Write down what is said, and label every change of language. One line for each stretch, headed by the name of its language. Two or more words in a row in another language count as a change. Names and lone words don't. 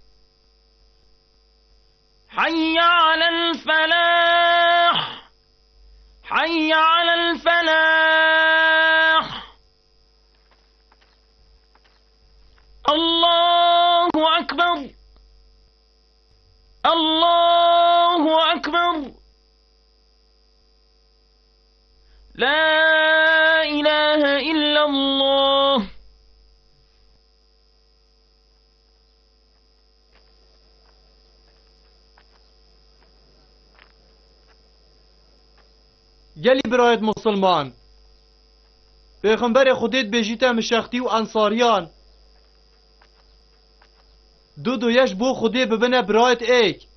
Arabic: حي على الفلاح حي على الفلاح الله أكبر الله أكبر لا إله إلا الله
Kurdish: گەلی برایەت مسلمان پێغەمبەرێ خودێت بێژیتە مشەختی و ئەنساریان دو یەش بۆ خودێ ببنە برایەت ئێک